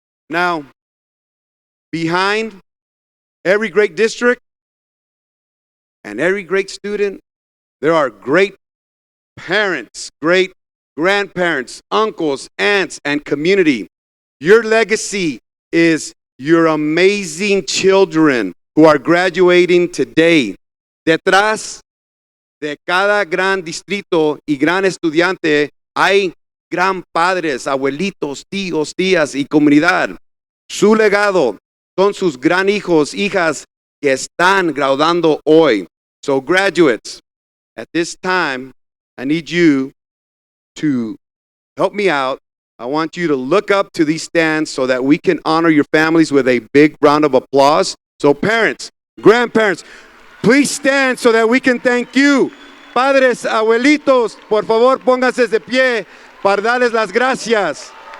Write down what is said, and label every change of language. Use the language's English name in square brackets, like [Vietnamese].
[English] Now, behind every great district and every great student, there are great parents, great grandparents, uncles, aunts, and community. Your legacy is your amazing children who are graduating today. [Spanish] Detrás de cada gran distrito y gran estudiante hay gran padres, abuelitos, tíos, tías y comunidad. Su legado son sus gran hijos, hijas que están graduando hoy. [English] So graduates, at this time, I need you to help me out. I want you to look up to these stands so that we can honor your families with a big round of applause. So parents, grandparents, please stand so that we can thank you. [Spanish] Padres, abuelitos, por favor, pónganse de pie para darles las gracias.